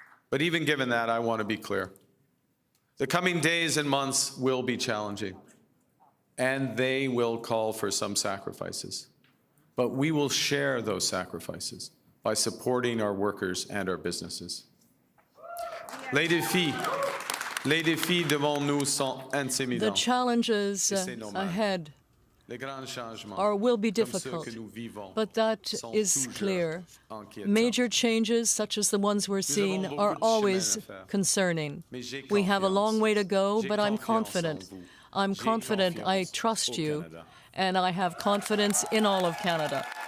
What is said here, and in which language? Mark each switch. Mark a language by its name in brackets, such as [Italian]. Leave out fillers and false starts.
[English] But even given that, I want to be clear. The coming days and months will be challenging, and they will call for some sacrifices. But we will share those sacrifices by supporting our workers and our businesses. [French] Les défis devant nous sont intimidants. [English] The challenges ahead will be difficult, but that is clear. Major changes, such as the ones we're seeing, are always concerning. We have a long way to go, but I'm confident. I trust you, and I have confidence in all of Canada.